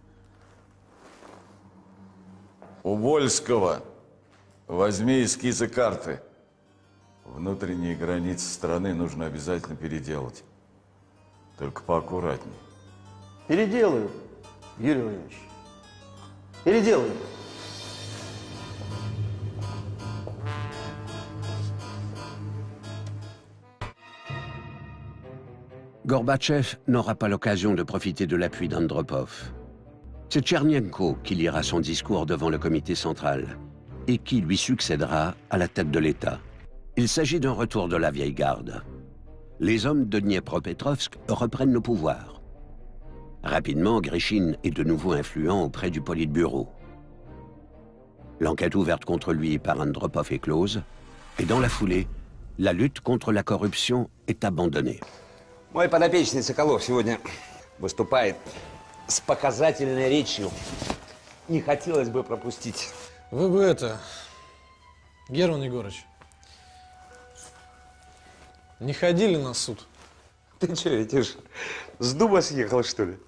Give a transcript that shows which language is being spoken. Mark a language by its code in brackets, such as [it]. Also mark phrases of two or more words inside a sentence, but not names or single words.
[ru] У Вольского возьми эскизы карты. Внутренние границы страны нужно обязательно переделать. Только поаккуратней. Переделаю, Юрий Владимирович. Переделаю. [fr] Gorbatchev n'aura pas l'occasion de profiter de l'appui d'Andropov. C'est Tchernenko qui lira son discours devant le comité central et qui lui succédera à la tête de l'État. Il s'agit d'un retour de la vieille garde. Les hommes de Dniepropetrovsk reprennent le pouvoir. Rapidement, Grishine est de nouveau influent auprès du Politburo. L'enquête ouverte contre lui par Andropov est close, et dans la foulée, la lutte contre la corruption est abandonnée. [ru] Мой подопечный Соколов сегодня выступает с показательной речью. Не хотелось бы пропустить. Вы бы это, Герман Егорович, не ходили на суд? Ты что, эти ж с дуба съехал, что ли?